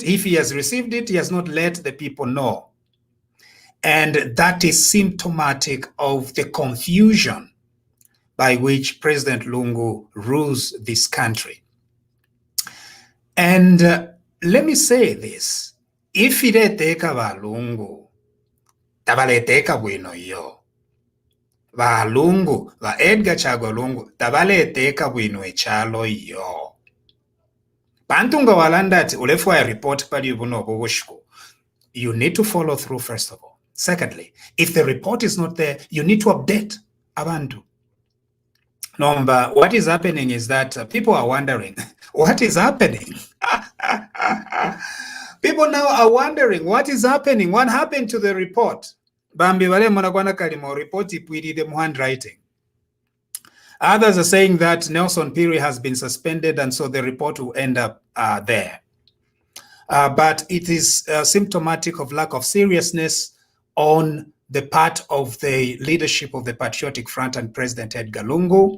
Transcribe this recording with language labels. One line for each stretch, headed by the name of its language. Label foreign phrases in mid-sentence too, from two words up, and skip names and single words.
English: If he has received it, he has not let the people know. And that is symptomatic of the confusion by which President Lungu rules this country. And let me say this,
Bemba: if ireteka valungu, tavaleteka bwino yo. Valungu, va Edgar Chagwa Lungu, tavaleteka bwino echalo yo. Bantunga walandati ulefwa report pali ubuno bubushku.
English: You need to follow through first of all. Secondly, if the report is not there, you need to update abantu. Number, what is happening is that people are wondering, what is happening? People now are wondering, what is happening? What happened to the report?
Bemba: Bambi wale mwanakwana kalimo report ipwirire mu handwriting.
English: Others are saying that Nelson Piri has been suspended and so the report will end up there. But it is symptomatic of lack of seriousness on the part of the leadership of the Patriotic Front and President Edgar Lungu.